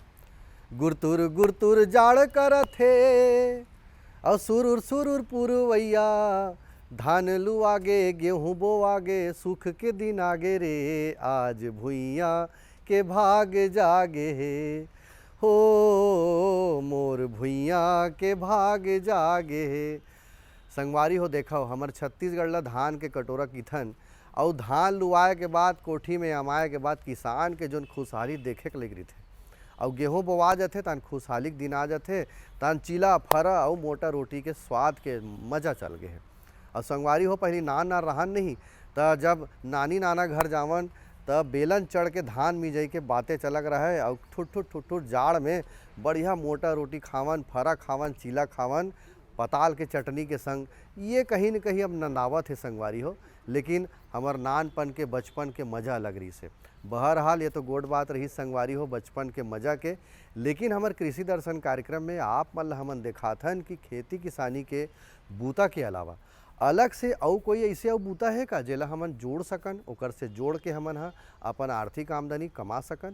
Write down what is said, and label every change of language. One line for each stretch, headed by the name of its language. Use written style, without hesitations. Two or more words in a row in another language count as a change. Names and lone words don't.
Chhattisgarhi: गुरतुर गुरतुर जाड़ करत हे और सुरुर सुरुर पुरवैया, धान लुआगे गेहूँ बोआगे, सुख के दिन आगे रे, आज भुइया के भाग जागे हे हो, मोर भुइया के भाग जागे हे। संगवारी हो देखो हमर छत्तीसगढ़ ला धान के कटोरा किथन और धान लुआए के बाद कोठी में अमाए के बाद किसान के जोन खुशहाली देखे के लग रही थे और गेहूँ बोआ जाते तन खुशहाली के दिन आ जाते तन चीला फरा और मोटा रोटी के स्वाद के मजा चल गए है। और संगवारी हो पहली नान ना रहन नहीं तो जब नानी नाना घर जावन तब बेलन चढ़ के धान मिजई के बातें चलक रहे और ठुट जाड़ में बढ़िया मोटा रोटी खावन, फरा खावन, चीला खावन, पताल के चटनी के संग। ये कहीं न कहीं अब नंदावत है संगवारी हो, लेकिन हमार नानपन के बचपन के मज़ा अलग रही से। बहरहाल ये तो गोड बात रही संगवारी हो बचपन के मज़ा के, लेकिन हमार कृषि दर्शन कार्यक्रम में आप मन हमन देखाथन कि खेती किसानी के बूता के अलावा अलग से और कोई ऐसे और बूता है का जेला हमन जोड़ सकन, ओकर से जोड़ के हमन हा अपन आर्थिक आमदनी कमा सकन।